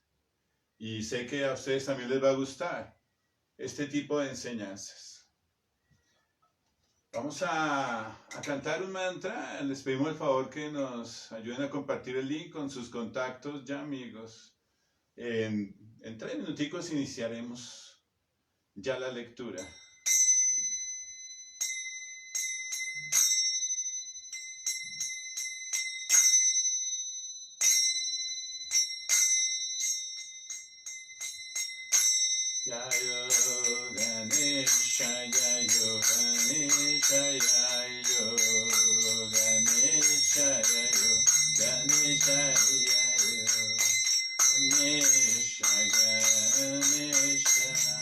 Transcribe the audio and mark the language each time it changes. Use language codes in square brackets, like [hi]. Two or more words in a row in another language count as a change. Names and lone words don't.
[es] Y sé que a ustedes también les va a gustar este tipo de enseñanzas. Vamos a cantar un mantra. Les pedimos el favor que nos ayuden a compartir el link con sus contactos ya amigos. En 3 minuticos iniciaremos ya la lectura. [sa] यायो गणेश, यायो गणेश, यायो गणेश, यायो गणेश, यायो गणेश, गणेश.